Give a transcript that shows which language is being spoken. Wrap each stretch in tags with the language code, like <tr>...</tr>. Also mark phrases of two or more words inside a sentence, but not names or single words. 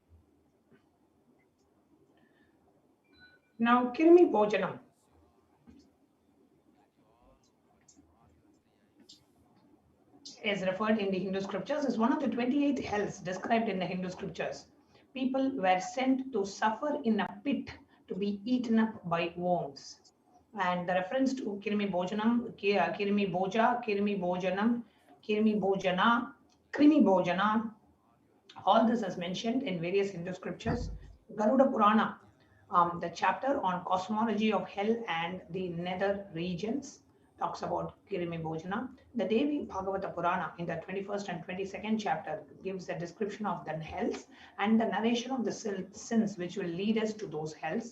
<en>Now,</en> <sa>Kirmi Bhojanam</sa> <en>is referred in the Hindu scriptures as one of the 28 hells described in the Hindu scriptures. People were sent to suffer in a pit to be eaten up by worms. And the reference to</en> <sa>Kirmi Bhojanam, Kirmi Bhoja, Kirmi Bhojanam, Kirmi Bhojana, Krimi Bhojana,</sa> <en>all this is mentioned in various Hindu scriptures. Garuda Purana, the chapter on cosmology of hell and the nether regions, talks about</en> <sa>Kirimi Bhojana.</sa> <en>The Devi Bhagavata Purana in the 21st and 22nd chapter gives a description of the hells and the narration of the sins which will lead us to those hells.</en>